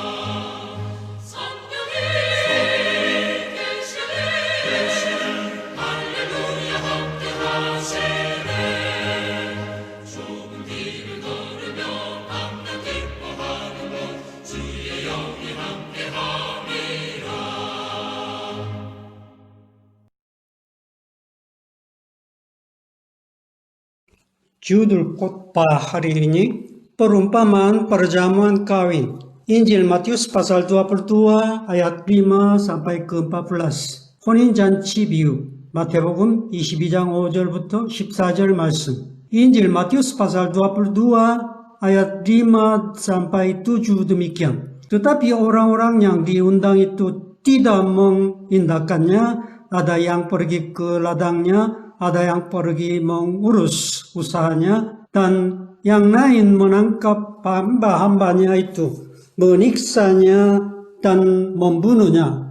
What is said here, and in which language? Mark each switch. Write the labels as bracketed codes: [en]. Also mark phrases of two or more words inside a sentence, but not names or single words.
[ko] 성령이 계시네 할렐루야 함께하시네. 좁은 길을 걸으며 밤낮 기뻐하는 것 주의 영이 함께하니라. [id] Judul khotbah hari ini perumpamaan perjamuan kawin. Injil Matius pasal 22 ayat 5 sampai ke 14. [ko] 혼인잔치 비유. 마태복음 22장 5절부터 14절 말씀. [id] Injil Matius pasal 22 ayat 5 sampai 7 demikian. Tetapi orang-orang yang diundang itu tidak mengindahkannya. Ada yang pergi ke ladangnya, ada yang pergi mengurus usahanya, dan yang lain menangkap hamba-hambanya itu, meniksanya dan membunuhnya.